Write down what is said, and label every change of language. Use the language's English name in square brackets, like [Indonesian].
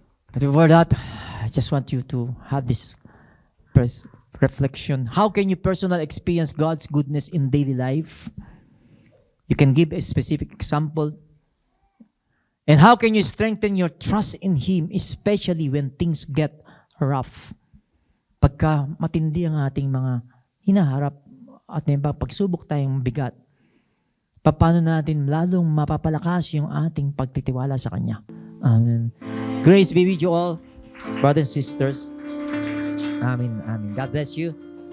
[English] But before that, I just want you to have this reflection. How can you personally experience God's goodness in daily life? You can give a specific example. And how can you strengthen your trust in Him, especially when things get rough? [Filipino] Pagka matindi ang ating mga hinaharap at may pagsubok tayong bigat, paano natin lalong mapapalakas yung ating pagtitiwala sa Kanya? Amen. [English] Grace be with you all, brothers and sisters. Amen. Amen. God bless you.